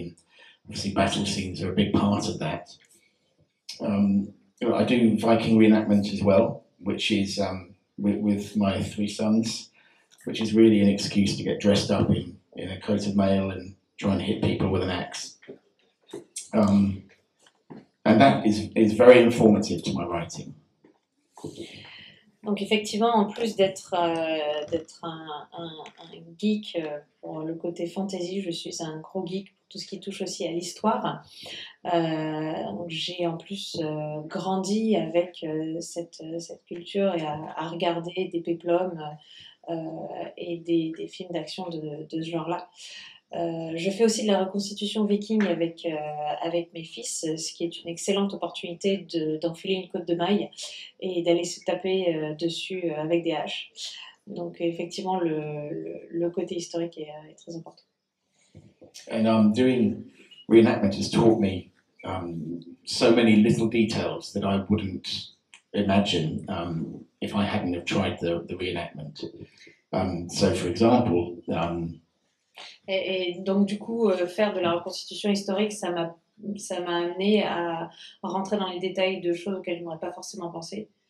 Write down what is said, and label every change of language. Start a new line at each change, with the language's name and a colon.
English: And obviously, battle scenes are a big part of that. I do Viking reenactment as well, which is with my three sons, which is really an excuse to get dressed up in a coat of mail and try and hit people with an axe. And that is very informative to my writing.
French: Donc effectivement, en plus d'être un geek pour le côté fantasy, je suis un gros geek pour tout ce qui touche aussi à l'histoire. Donc j'ai en plus grandi avec cette culture et à regarder des péplums et des films d'action de ce genre-là. Je fais aussi de la reconstitution viking avec mes fils, ce qui est une excellente opportunité d'enfiler une côte de maille et d'aller se taper dessus avec des haches. Donc effectivement, le côté historique est très important.
English: And doing reenactment has taught me so many little details that I wouldn't imagine if I hadn't have tried the reenactment. So for example,
French: Et donc du coup, faire de la reconstitution historique, ça m'a amené à rentrer dans les détails de choses auxquelles je n'aurais pas forcément pensé.